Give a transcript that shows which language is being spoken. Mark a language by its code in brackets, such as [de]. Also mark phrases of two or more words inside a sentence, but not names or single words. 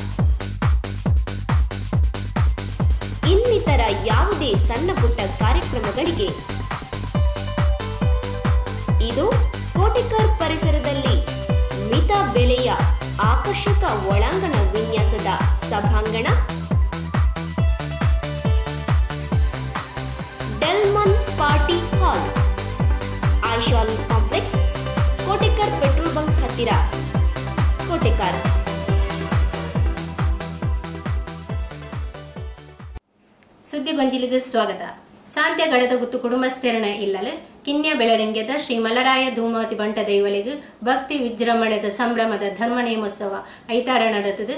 [kn] ಇನ್ನಿತರ ಯಾವುದೇ ಸಣ್ಣ ಪುಟ್ಟ ಕಾರ್ಯಕ್ರಮಗಳಿಗೆ ಇದು ಕೋಟೆಕರ್ ಪರಿಸರದಲ್ಲಿ ಮಿತ ಬೆಲೆಯ ಆಕರ್ಷಕ ಒಳಾಂಗಣ ವಿನ್ಯಾಸದ ಸಭಾಂಗಣ. ಡೆಲ್ಮನ್ ಪಾರ್ಟಿ ಹಾಲ್, ಐಶಾಲ್ ಕಾಂಪ್ಲೆಕ್ಸ್, ಕೋಟೆಕರ್ ಪೆಟ್ರೋಲ್ ಬಂಕ್ ಹತ್ತಿರ, ಕೋಟೆಕರ್. [tcy] ಸುದ್ದಿಗೊಂಜಿಲಿಗೆ ಸ್ವಾಗತ. ಸಾಂತ್ಯ ಗಡದಗುತ್ತು ಕುಟುಂಬಸ್ಥರಣ ಇಲ್ಲಲು ಕಿನ್ಯ ಬೆಳರಿಂಗ್ಯದ ಶ್ರೀ ಮಲರಾಯ ಧೂಮಾವತಿ ಬಂಟ ದೈವಲಿಗೆ ಭಕ್ತಿ ವಿಜೃಂಭಣೆದ ಸಂಭ್ರಮದ ಧರ್ಮ ನೇಮೋತ್ಸವ ಐತಾರ ನಡೆತದು.